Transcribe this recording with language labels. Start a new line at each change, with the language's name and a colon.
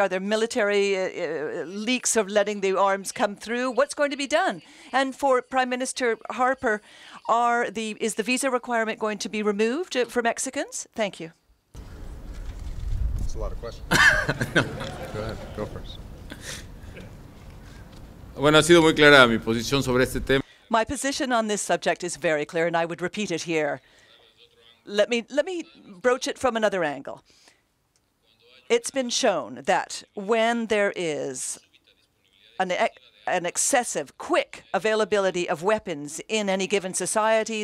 English: Are there military leaks of letting the arms come through? What's going to be done? And for Prime Minister Harper, is the visa requirement going to be removed for Mexicans? Thank you. That's a lot of questions. No. Go ahead. Go first.
Spanish: Bueno, ha sido muy clara mi posición sobre este tema.
English: My position on this subject is very clear, and I would repeat it here. Let me broach it from another angle. It's been shown that when there is an an excessive, quick availability of weapons in any given society.